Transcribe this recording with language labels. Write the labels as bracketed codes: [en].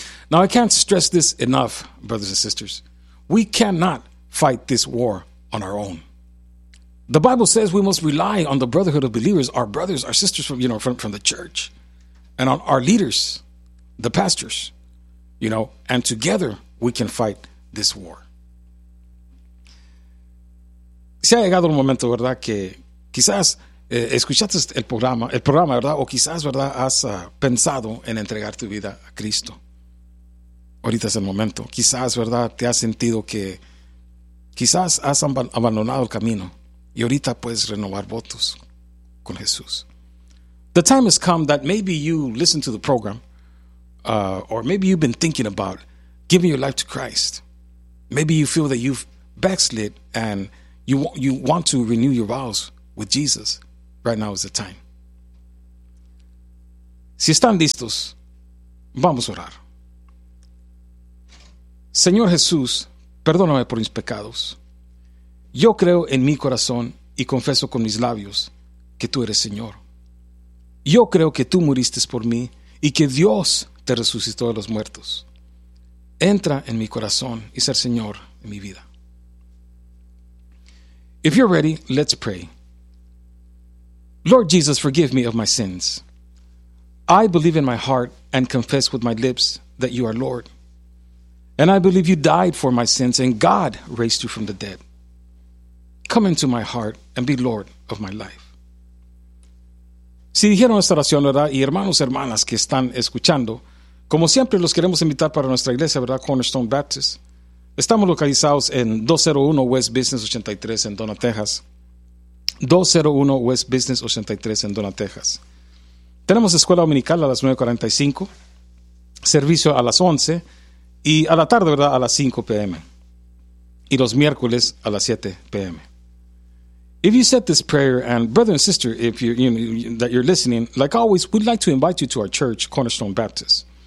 [en] Now, I can't stress this enough, brothers and sisters. We cannot fight this war on our own. The Bible says we must rely on the brotherhood of believers, our brothers, our sisters from the church, and on our leaders, the pastors, you know, and together we can fight this war. [es] Se ha llegado el momento, ¿verdad?, que quizás escuchaste el programa, ¿verdad?, o quizás, ¿verdad?, has pensado en entregar tu vida a Cristo. Ahorita es el momento. Quizás, ¿verdad?, te has sentido que quizás has abandonado el camino y ahorita puedes renovar votos con Jesús. [en] The time has come that maybe you listen to the program, or maybe you've been thinking about giving your life to Christ. Maybe you feel that you've backslid and you want to renew your vows with Jesus, right now is the time. [es] Si están listos, vamos a orar. Señor Jesús, perdóname por mis pecados. Yo creo en mi corazón y confieso con mis labios que tú eres Señor. Yo creo que tú muriste por mí y que Dios te resucitó de los muertos. Entra en mi corazón y ser Señor en mi vida. [en] If you're ready, let's pray. Lord Jesus, forgive me of my sins. I believe in my heart and confess with my lips that you are Lord. And I believe you died for my sins and God raised you from the dead. Come into my heart and be Lord of my life. [es] Si dijeron esta oración, ¿verdad? Y hermanos, hermanas que están escuchando, como siempre los queremos invitar para nuestra iglesia, ¿verdad? Cornerstone Baptist. Estamos localizados en 201 West Business 83 en Donna, Texas. 201 West Business 83 en Donna, Texas. Tenemos escuela dominical a las 9:45, servicio a las 11 y a la tarde, ¿verdad? A las 5 p.m. y los miércoles a las 7 p.m. [en] If you said this prayer, and brother and sister, if you, you know, that you're listening, like always, we'd like to invite you to our church, Cornerstone Baptist.